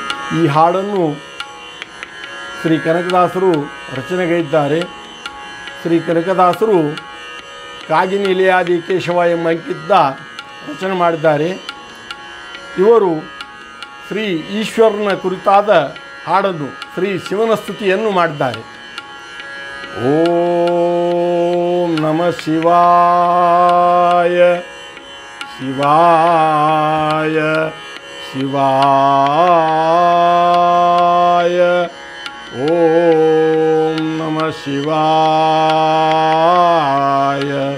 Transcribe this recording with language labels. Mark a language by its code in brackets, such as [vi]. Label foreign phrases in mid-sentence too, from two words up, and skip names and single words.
[kn] ಈ ಹಾಡನ್ನು ಶ್ರೀ ಕನಕದಾಸರು ರಚನೆಗೈದಿದ್ದಾರೆ. ಶ್ರೀ ಕನಕದಾಸರು ಕಾಗಿನೆಲೆಯಾದಿ ಕೇಶವ ಎಂಬ ಅಂಕಿತ ರಚನೆ ಮಾಡಿದ್ದಾರೆ. ಇವರು ಶ್ರೀ ಈಶ್ವರನ ಕುರಿತಾದ ಹಾಡನ್ನು ಶ್ರೀ ಶಿವನ ಸ್ತುತಿಯನ್ನು ಮಾಡಿದ್ದಾರೆ. [sa] ಓಂ ನಮಃ ಶಿವಾಯ ಶಿವಾಯ ಶಿವಾಯ. ಓಂ ನಮಃ ಶಿವಾಯ.